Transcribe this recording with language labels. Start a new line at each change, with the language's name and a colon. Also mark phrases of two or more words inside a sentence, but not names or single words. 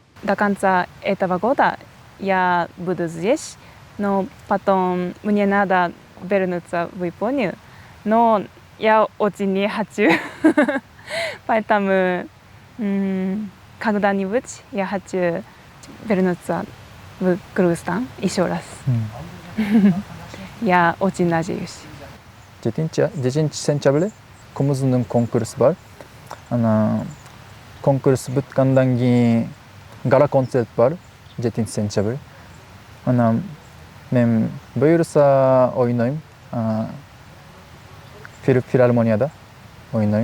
Russian: до конца этого года я буду здесь, но потом мне надо вернуться в Японию, но я очень не хочу, поэтому когда-нибудь я хочу вернуться в Кыргызстан еще раз. Я очень надеюсь.
Kyrgyz: Жетинчи сентябрь комузунун конкурс бар. Конкурс бүткандан кийин гала концерт бар. Жетинчи сентябрь. Мен буюрса ойнойм. филармонияда ойнойм.